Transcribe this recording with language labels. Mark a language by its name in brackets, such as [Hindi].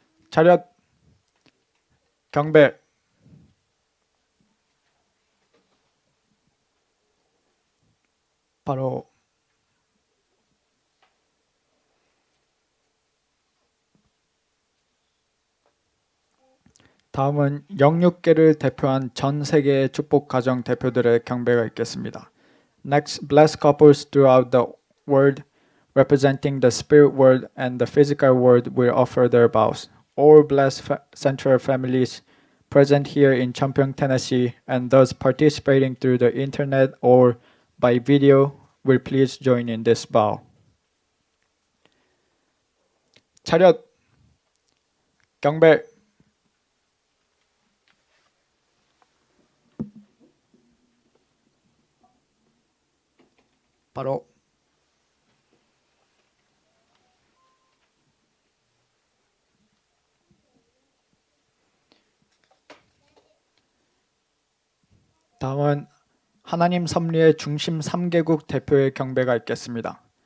[Korean] 차렷 경배 바로 다음은 영육계를 대표한 전 세계의 축복 가정 대표들의 경배가 있겠습니다. [English] Next, blessed couples throughout the world representing the spirit world and the physical world will offer their vows. All blessed central families present here in Champyeong, Tennessee and thus participating through the internet or by video will please join in this vow. [Korean] 차렷 경배 바로 다음은 하나님 섭리의 중심 3개국 대표의 경배가 있겠습니다.